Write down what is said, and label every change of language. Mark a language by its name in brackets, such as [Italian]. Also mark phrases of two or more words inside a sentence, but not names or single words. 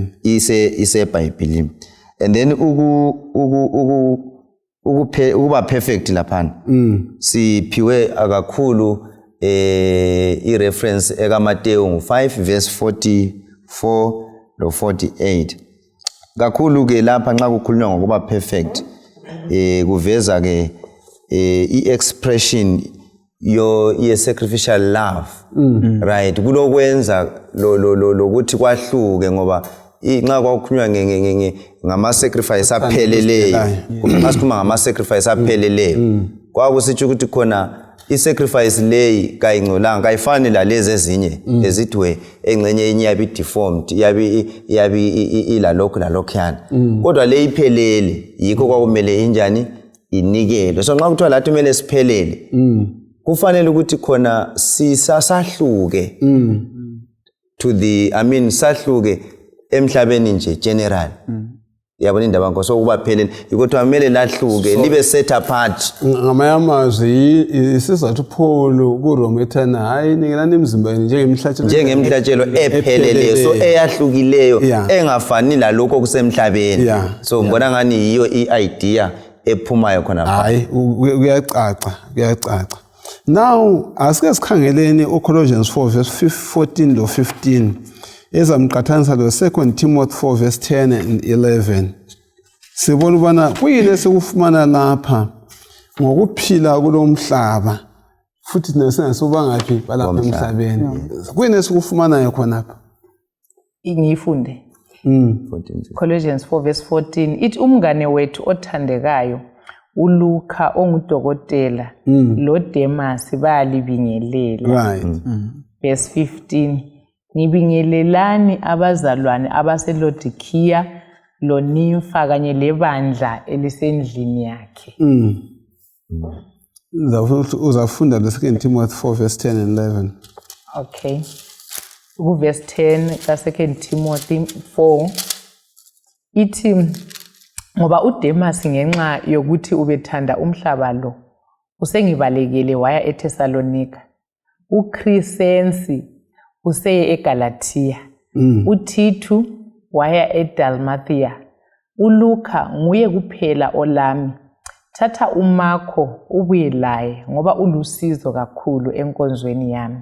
[North Ndebele] ise eBhayibhelini [English] and then [North Ndebele] ukuba perfect lapha siphiwe akakhulu i-reference ekaMateyu 5 verse 44 lo 48 kakhulu ke lapha nxa kukhulunywa ngokuba perfect kuveza ke i-expression ye [English] sacrificial love right [North Ndebele] kulokwenza lokuthi kwahluke ngoba nxa kwakukhulunywa ngama sacrifice apheleleyo nxa sikhuluma ngama sacrifice apheleleyo kwakusitsho ukuthi khona i-sacrifice leyi kayingcolanga kayifani lalezi ezinye ezidwe engcenye enye yabi deformed yabi ilalokhu kodwa le iphelele yikho kwakumele injani inikelwe so nxa kuthiwa lathi kumele siphelele kufanele ukuthi khona sisahluke [English] to the [North Ndebele] sahluke emhlabeni nje general yabona indaba ngoko sokuba phelele ikothiwa kumele lahluke libe [English] set apart [North Ndebele] ngamanye amazwi isizathu Paul kuRoma ethana hayi nikelani emzimbeni njengemhlatshelo epheleleyo so eyahlukileyo engafani lalokho okusemhlabeni so ngibona ngani yiyo i-idea ephumayo khona hayi kuyacaca now asike sikhangeleni uColossians 4 verse 14 lo 15 ezamqathanisa lo 2 Timothy 4 [English] verse 10 and 11 [North Ndebele] sibona ubana kuyini esikufumana lapha ngokuphila kulomhlaba futhi nesingasuba ngaphi balapha emhlabeni kuyini esikufumana khona lapha ngiyifunde Colossians 4 verse 14 ithi umngane wethu othandekayo uLuka ongudokotela lo Demas bayalibingelela verse 15 ngibingelelani abazalwane abaseLodikiya lo Nimfa kanye lebandla elisendlini yakhe uzafunda lo 2 Timothy 4 [English] verse 10 and 11 [North Ndebele] okay ku verse 10 ka 2 Timothy 4 ithi ngoba uDemas ngenxa yokuthi ubethanda umhlaba lo usengibalekele waya eThesalonika uCrescensi useye eGalatia uTithu waya eDalmatia uLuka nguye kuphela olami thatha uMarko ubuye laye ngoba ulusizo kakhulu enkonzweni yami